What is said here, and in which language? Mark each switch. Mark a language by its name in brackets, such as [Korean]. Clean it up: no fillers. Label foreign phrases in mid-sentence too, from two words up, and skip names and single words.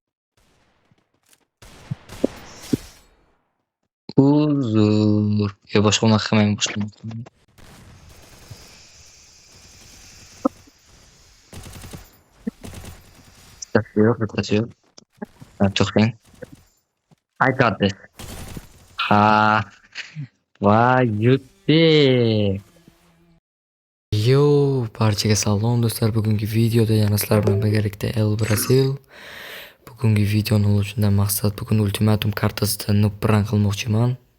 [Uzbek] Uzr. Yo boshqa unaqa qilmayman boshqa. Bittasi yo'q. To'xtang. [English] I got this. [Uzbek] Ha. Voy, yutdi. Yo, barchaga salom do'stlar. Bugungi videoda yana sizlar bilan birgalikda El Brazil. Bugungi videoni olishimdan maqsad bugun ultimatum kartasida noob prank qilmoqchiman.